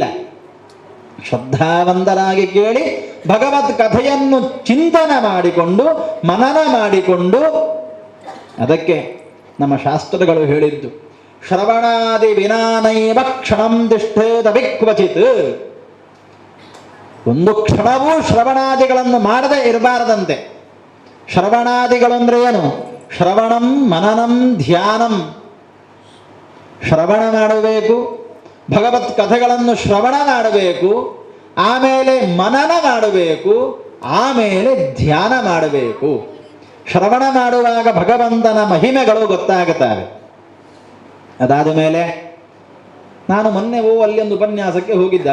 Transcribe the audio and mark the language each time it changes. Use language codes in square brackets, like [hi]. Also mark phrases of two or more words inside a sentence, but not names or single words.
[kn] ಶ್ರದ್ಧಾವಂತರಾಗಿ ಕೇಳಿ ಭಗವತ್ ಕಥೆಯನ್ನು ಚಿಂತನೆ ಮಾಡಿಕೊಂಡು, ಮನನ ಮಾಡಿಕೊಂಡು, ಅದಕ್ಕೆ ನಮ್ಮ ಶಾಸ್ತ್ರಗಳು ಹೇಳಿದ್ದು, [sa] ಶ್ರವಣಾದಿ ವಿನಾನೈವ ಕ್ಷಣಂ ತಿಷ್ಠೇತ ವಿಕ್ವಚಿತ್. [kn] ಒಂದು ಕ್ಷಣವೂ ಶ್ರವಣಾದಿಗಳನ್ನು ಮಾಡದೆ ಇರಬಾರದಂತೆ. ಶ್ರವಣಾದಿಗಳಂದ್ರೆ ಏನು? [sa] ಶ್ರವಣಂ ಮನನಂ ಧ್ಯಾನಂ. [kn] ಶ್ರವಣ ಮಾಡಬೇಕು, ಭಗವತ್ ಕಥೆಗಳನ್ನು ಶ್ರವಣ ಮಾಡಬೇಕು, ಆಮೇಲೆ ಮನನ ಮಾಡಬೇಕು, ಆಮೇಲೆ ಧ್ಯಾನ ಮಾಡಬೇಕು. ಶ್ರವಣ ಮಾಡುವಾಗ ಭಗವಂತನ ಮಹಿಮೆಗಳು ಗೊತ್ತಾಗುತ್ತವೆ. ಅದಾದ ಮೇಲೆ ನಾನು ಮೊನ್ನೆ ಅಲ್ಲಿ ಒಂದು ಉಪನ್ಯಾಸಕ್ಕೆ ಹೋಗಿದ್ದೆ.